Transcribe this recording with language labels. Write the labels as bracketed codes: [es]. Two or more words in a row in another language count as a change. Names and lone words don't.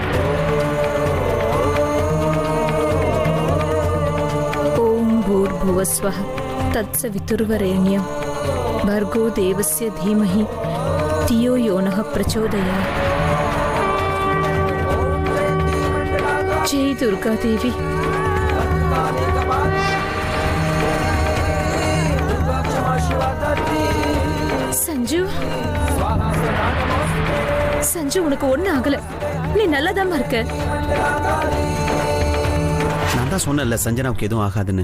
[sa] ओम भूर्भुवस्वः तत्सवितुर्वरेण्यं भर्गो देवस्य धीमहि धियो यो नः प्रचोदयात्. जय दुर्गा देवी. [ta] சஞ்சு, சஞ்சு உனக்கு ஒண்ணு ஆகல, நீ நல்லதாமா இருக்க. நான் தான் சொன்னேன்ல சஞ்சனாவுக்கு எதுவும் ஆகாதுன்னு.